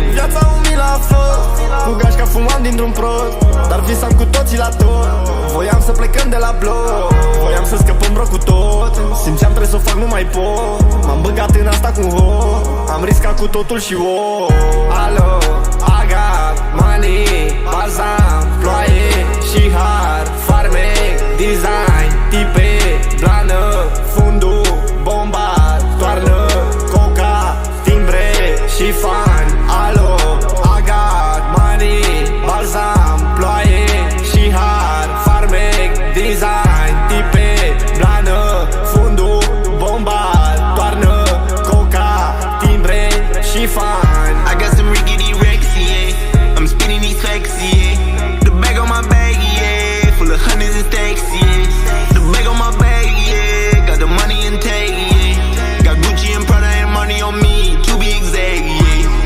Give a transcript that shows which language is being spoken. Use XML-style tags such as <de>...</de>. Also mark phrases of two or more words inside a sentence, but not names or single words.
<ro>Viața umilă a fost, cu gașca fumam dintr-un prost. Dar visam cu toții la tot, voiam să plecăm de la bloc. Voiam să scăpăm, bro, cu tot. Simțeam trebuie să o fac, nu mai pot. M-am băgat în asta cu ho, am riscat cu totul și wow. Alo,</ro> <en>I got money,</en> <ro>balzam, ploaie și har, farmec, design, tipe, blană, fundul, bomba, toarnă, coca, timbre și fan. Alo,</ro> <en>I got money,</en> <ro>balzam, ploaie și har, farmec, design, tipe, blană, fundul, bomba, toarnă, coca, timbre și fan.</ro> <en>I got some rickety wrecks, yeah. I'm spinning these facts, yeah. The bag on my back, yeah. Full of hundreds and stacks, yeah. The bag on my back, yeah. Got the money in tag, yeah. Got Gucci and Prada and money on me, to be exact, yeah.</en>